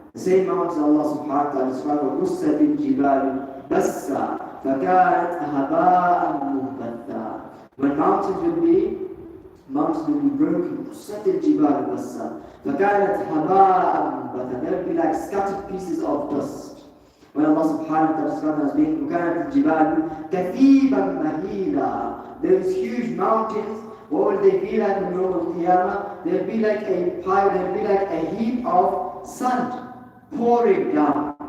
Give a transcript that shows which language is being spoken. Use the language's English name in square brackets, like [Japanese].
[English] The same mountain Allah subhanahu wa ta'ala described [Arabic] وَقُسَّتِ الْجِبَالُ بَسًّا فَكَانَتْ هَبَاءً مُنْبَثًّا. [English] When mountains will be broken, [Arabic] قُسَّتِ الْجِبَالُ بَسًّا فَكَانَتْ هَبَاءً مُنْبَثًّا. [English] They will be like scattered pieces of dust. When Allah subhanahu wa ta'ala describes as being [Arabic] وَكَانَتْ الْجِبَالُ كَثِيبًا مَهِيلًا. [English] Those huge mountains, what will they be like on Yawm al-Qiyamah? They'll be like a pile, they'll be like a heap of sand pouring down.